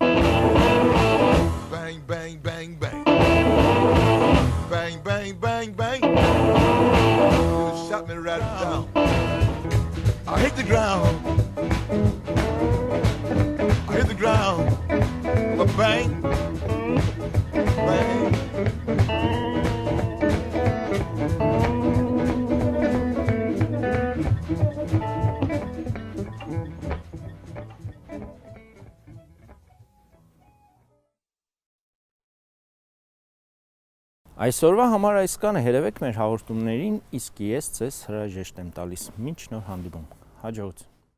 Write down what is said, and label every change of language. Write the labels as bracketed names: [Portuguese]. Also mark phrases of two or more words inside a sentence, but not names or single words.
[English] Bang, bang, bang, bang. Bang, bang, bang, bang. You shot me right down. I hit the ground. I hit the ground. But bang, bang. [Armenian] Այսօրվա համար այսքանը, հերևեք մեր հաղորդումներին, իսկ ես ձեզ հրաժեշտ եմ տալիս։ Մինչ նոր հանդիպում։ Հաջողություն։